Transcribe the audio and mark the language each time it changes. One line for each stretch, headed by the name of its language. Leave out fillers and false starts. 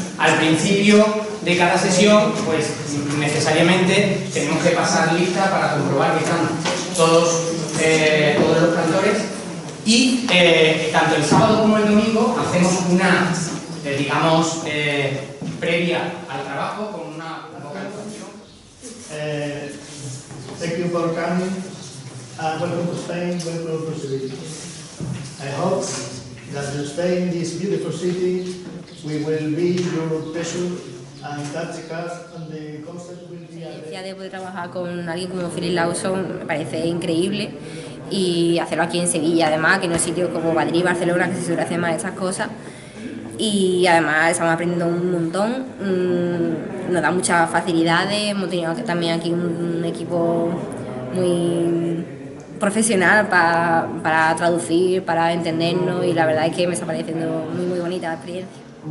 Spanish: Al principio de cada sesión, pues necesariamente tenemos que pasar lista para comprobar que están todos los cantores y tanto el sábado como el domingo hacemos una, digamos, previa al trabajo con una vocalización.
English: Thank you for coming and welcome to Spain, welcome to Sevilla. I hope that in Spain, this beautiful city, we will be your pleasure and that the cast and the concert will be a...
Spanish: La experiencia de poder trabajar con alguien como Philip Lawson me parece increíble, y hacerlo aquí en Sevilla, además, que no es sitio como Madrid, Barcelona, que se suele hacer más estas cosas. Y además estamos aprendiendo un montón, nos da muchas facilidades, hemos tenido también aquí un equipo muy profesional para traducir, para entendernos, y la verdad es que me está pareciendo muy bonita la experiencia.